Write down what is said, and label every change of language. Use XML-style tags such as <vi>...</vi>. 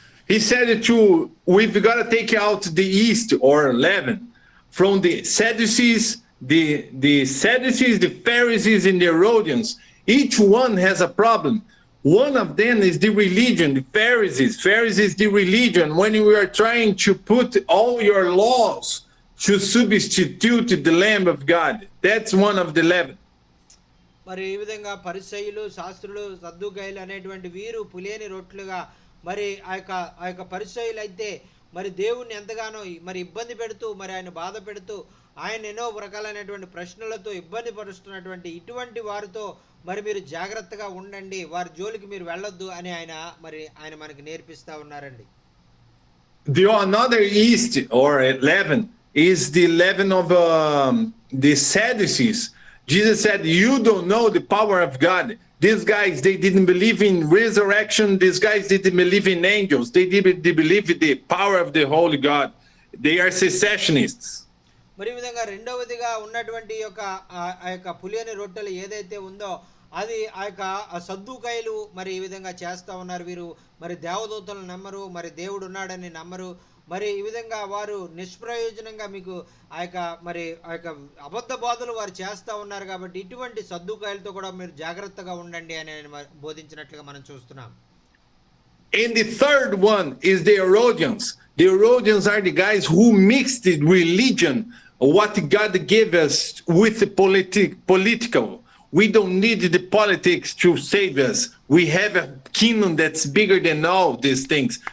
<en>He said we've got to take out the yeast or leaven from the Sadducees, the Sadducees, the Pharisees, and the Herodians. Each one has a problem. One of them is the religion, the Pharisees, the religion. When we are trying to put all your laws to substitute the Lamb of God, that's one of the leaven.</en> <te>మరి ఈ విధంగా పరిసయ్యులు, శాస్త్రులు, సద్దుకాయలు అనేటువంటి వీరు పులియని రొట్టెలుగా మరి ఆ యొక్క పరిసయ్యులు అయితే మరి దేవుణ్ణి ఎంతగానో మరి ఇబ్బంది పెడుతూ, మరి ఆయన బాధ పెడుతూ, ఆయన ఎన్నో రకాలైనటువంటి ప్రశ్నలతో ఇబ్బంది పరుస్తున్నటువంటి ఇటువంటి వారితో మరి మీరు జాగ్రత్తగా ఉండండి, వారి జోలికి మీరు వెళ్ళొద్దు అని ఆయన మనకి నేర్పిస్తా ఉన్నారండి.</te> <en>The another yeast or leaven is the leaven of the Sadducees. Jesus said, you don't know the power of God. These guys, they didn't believe in resurrection. These guys didn't believe in angels. They believe in the power of the Holy God. They are secessionists.</en> <te>మరి ఈ విధంగా రెండవదిగా ఉన్నటువంటి ఆ యొక్క పులియని రొట్టెలు ఏదైతే ఉందో అది ఆ యొక్క సద్దుకాయలు మరి ఈ విధంగా చేస్తూ ఉన్నారు. వీరు మరి దేవదూతలను నమ్మరు, మరి దేవుడు ఉన్నాడని నమ్మరు. మరి ఈ విధంగా వారు నిష్ప్రయోజనంగా మీకు ఆ యొక్క అబద్ధ బోధలు వారు చేస్తూ ఉన్నారు. కాబట్టి ఇటువంటి సద్దుకాయలతో కూడా మీరు జాగ్రత్తగా ఉండండి అని బోధించినట్లుగా మనం చూస్తున్నాం.</te> <en>And the third one is the Herodians. The Herodians are the guys who mixed the religion, what God gave us, with the political. We don't need the politics to save us. We have a kingdom that's bigger than all these things.</en>